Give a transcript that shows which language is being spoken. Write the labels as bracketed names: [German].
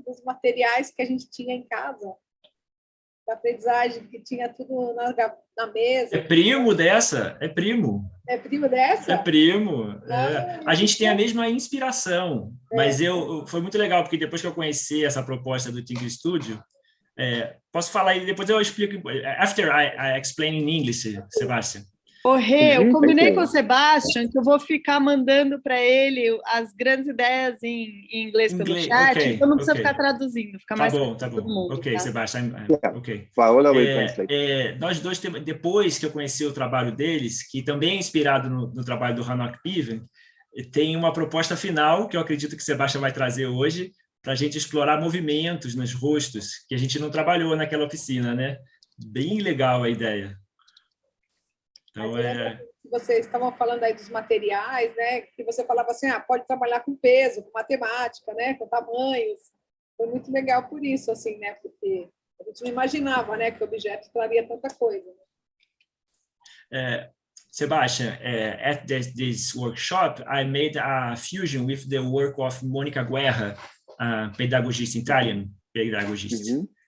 [Portuguese] Dos materiais que a gente tinha em casa. Da aprendizagem, que tinha tudo na mesa. É primo dessa? É primo. É primo dessa? É primo. A gente tem a mesma inspiração, mas foi muito legal, porque depois que eu conheci essa proposta do Tinker Studio, posso falar e depois eu explico. [English] After I explain in English, Sebastian. [Portuguese] Eu combinei com o Sebastian que eu vou ficar mandando para ele as grandes ideias em inglês pelo chat, então não precisa ficar traduzindo, fica mais bom. todo mundo. Ok, Sebastian. Paola, nós dois, depois que eu conheci o trabalho deles, que também é inspirado no trabalho do Hanok Piven, tem uma proposta final que eu acredito que o Sebastian vai trazer hoje, para a gente explorar movimentos nos rostos, que a gente não trabalhou naquela oficina, né? Bem legal a ideia. Então, vocês estavam falando aí dos materiais, né? Que você falava assim, pode trabalhar com peso, com matemática, né? Com tamanhos. Foi muito legal por isso, assim, né? Porque a gente não imaginava, né? Que o objeto traria tanta coisa. [English] Sebastian, at this workshop, I made a fusion with the work of Mônica Guerra, pedagogist, Italian pedagogist.